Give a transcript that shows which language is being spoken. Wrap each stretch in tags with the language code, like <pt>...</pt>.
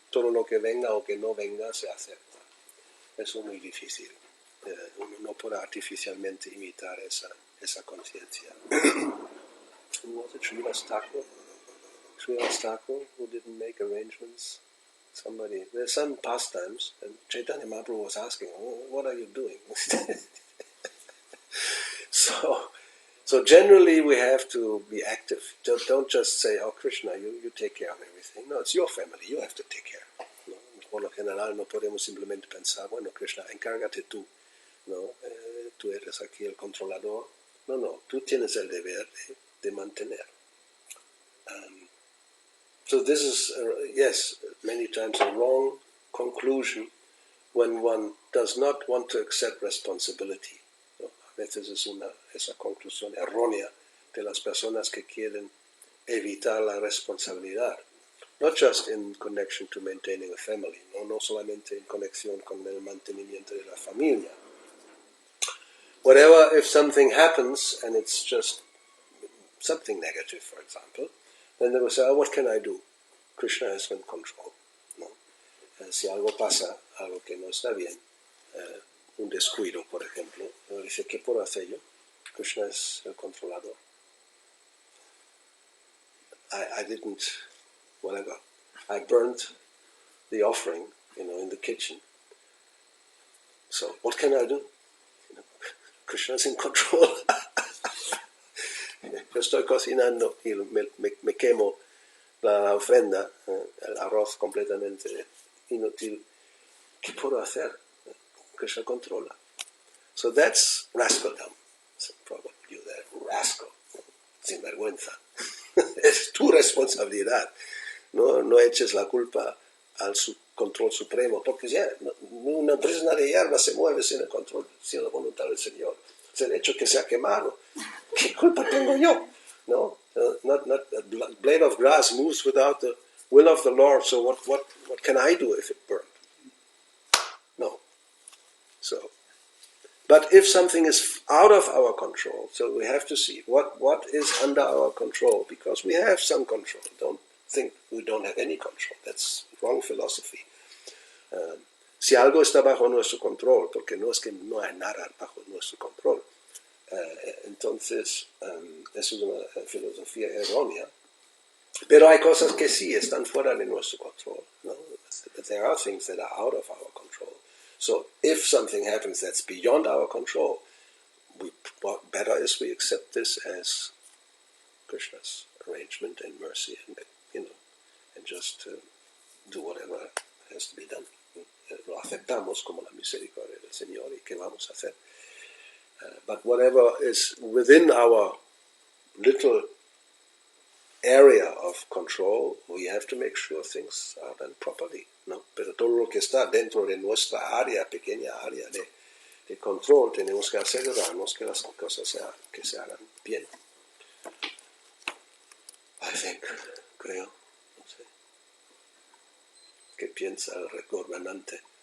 <es>todo lo que venga o que no venga se acepta. Eso es muy difícil. Uno no puede artificialmente imitar esa conciencia.</es> <en>Was it Srilas Thakur? Srilas Thakur who didn't make arrangements? Somebody, there's some pastimes, and Chaitanya Mahaprabhu was asking, what are you doing? So generally we have to be active. Don't just say, oh Krishna, you take care of everything. No, it's your family, you have to take care.</en> <es>¿No? Por lo general no podemos simplemente pensar, bueno Krishna, encárgate tú. ¿No? Tú eres aquí el controlador. No, tú tienes el deber de mantener.</es> <en>So this is, yes, many times a wrong conclusion when one does not want to accept responsibility.</en> <es>¿No? A veces es esa conclusión errónea de las personas que quieren evitar la responsabilidad.</es> <en>Not just in connection to maintaining a family,</en> <es>no solamente en conexión con el mantenimiento de la familia.</es> <en>Whatever, if something happens and it's just something negative, for example, then they will say, what can I do? Krishna is in control. ¿No?</en> <es>Si algo pasa, algo que no está bien, un descuido, por ejemplo, dice, ¿qué puedo hacer yo? Krishna es el controlador.</es> <en>I didn't, whatever. I burnt the offering, in the kitchen. So what can I do? Krishna is in control.</en> <es>Yo estoy cocinando y me quemo la ofrenda, el arroz completamente inútil. ¿Qué puedo hacer? Krishna controla.</es> <en>So that's rascaldom. So probably you there, rascal,</en> <es>sin vergüenza. Es tu responsabilidad. No eches la culpa al control supremo, porque ya una brisna de hierba se mueve sin el control, sin la voluntad del Señor. Es el hecho que se ha quemado. ¿Qué culpa tengo yo?</es> <en>No, not a blade of grass moves without the will of the Lord. So what can I do if it burned? No. So, but if something is out of our control, so we have to see what is under our control, because we have some control. Don't think we don't have any control. That's wrong philosophy.</en> <es>Si algo está bajo nuestro control, porque no es que no hay nada bajo nuestro control, entonces es una filosofía errónea. Pero hay cosas que sí están fuera de nuestro control. ¿No?</es> <en>There are things that are out of our control. So if something happens that's beyond our control, what better is we accept this as Krishna's arrangement and mercy, and just do whatever has to be done.</en> <es>Lo aceptamos como la misericordia del Señor, y qué vamos a hacer.</es> <en>But whatever is within our little area of control, we have to make sure things are done properly, ¿no?</en> <es>Pero todo lo que está dentro de nuestra pequeña área de control, tenemos que asegurarnos que las cosas se hagan bien.</es> <en>I think,</en> <es>creo, no sé. ¿Qué piensa el gobernante?</es>